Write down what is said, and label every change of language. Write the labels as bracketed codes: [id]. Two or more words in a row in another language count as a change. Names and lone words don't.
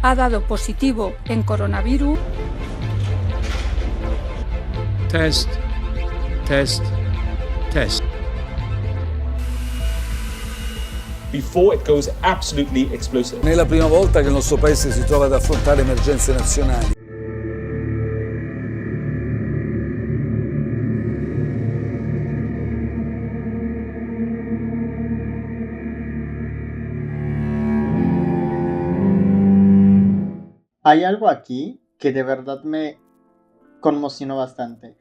[es] ha dado positivo en coronavirus. [en] Test, test, test. Before it goes absolutely explosive. [it] Non è la prima volta che il nostro paese si trova ad affrontare emergenze nazionali. [es] Hay algo aquí que de verdad me conmocionó bastante.